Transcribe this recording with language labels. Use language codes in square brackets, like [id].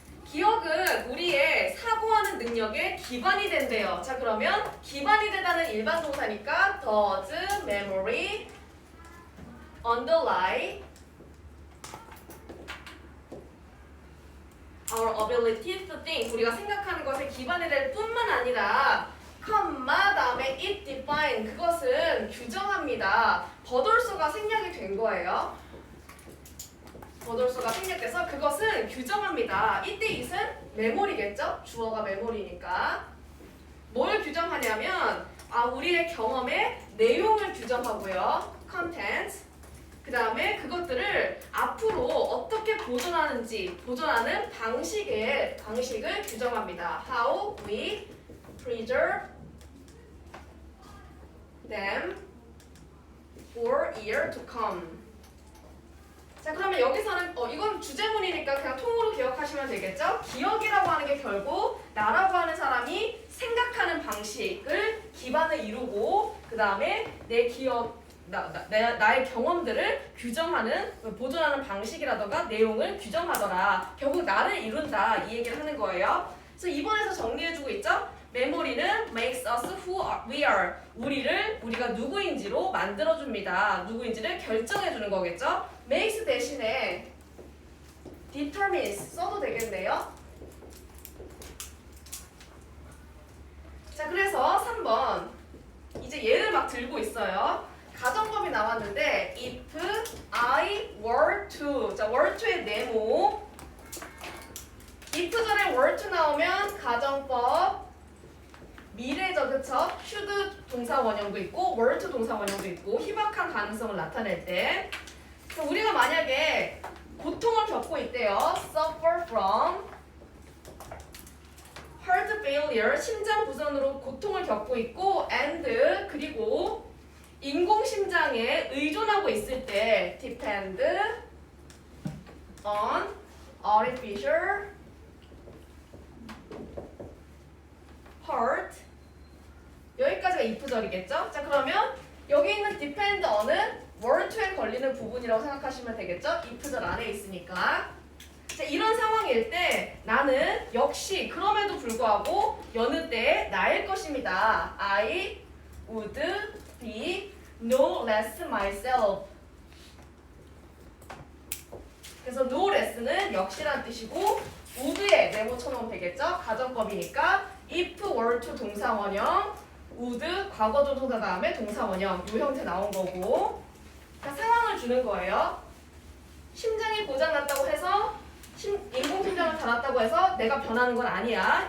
[ko] 기억은 우리의 사고하는 능력의 기반이 된대요. 자, 그러면 기반이 되다는 일반 동사니까 [en] does memory underlie our ability to think. [ko] 우리가 생각하는 것에 기반이 될 뿐만 아니라 컴마 다음에 [en] it define [ko] 그것은 규정합니다. 버돌소가 생략이 된 거예요. 버돌소가 생략돼서 그것은 규정합니다. 이때 it은 메모리겠죠? 주어가 메모리니까. 뭘 규정하냐면 우리의 경험의 내용을 규정하고요. [en] content. [ko] 그 다음에 그것들을 앞으로 어떻게 보존하는 방식을 규정합니다. [en] How we preserve them for year to come. [ko] 자, 그러면 여기서는 이건 주제문이니까 그냥 통으로 기억하시면 되겠죠? 기억이라고 하는 게 결국 나라고 하는 사람이 생각하는 방식을 기반을 이루고 그 다음에 내 기억, 나의 경험들을 규정하는, 보존하는 방식이라던가 내용을 규정하더라. 결국 나를 이룬다. 이 얘기를 하는 거예요. 그래서 2번에서 정리해주고 있죠? [en] 메모리는 makes us who we are. [ko] 우리가 누구인지로 만들어줍니다. 누구인지를 결정해주는 거겠죠? makes 대신에 determines 써도 되겠네요. 자, 그래서 3번 이제 얘를 막 들고 있어요. 가정법이 나왔는데 [en] if I were to. [ko] 자, were to의 네모. if 전에 were to 나오면 가정법 미래죠, 그쵸? should 동사 원형도 있고 were to 동사 원형도 있고 희박한 가능성을 나타낼 때 우리가 만약에 고통을 겪고 있대요. [en] suffer from heart failure, [ko] 심장 부전으로 고통을 겪고 있고 and 그리고 인공심장에 의존하고 있을 때 depend [en] on artificial heart. [ko] 여기까지가 if절이겠죠? 자, 그러면 여기 있는 depend on은 word to에 걸리는 부분이라고 생각하시면 되겠죠? if절 안에 있으니까. 자, 이런 상황일 때 나는 역시 그럼에도 불구하고 여느 때에 나일 것입니다. [en] I would be no less myself. [ko] 그래서 no less는 역시란 뜻이고 would에 메모 쳐놓으면 되겠죠? 가정법이니까 if were to 동사 원형, would 과거조 동사 다음에 동사 원형 이 형태 나온 거고. 그러니까 상황을 주는 거예요. 심장이 고장났다고 해서 인공심장을 달았다고 해서 내가 변하는 건 아니야.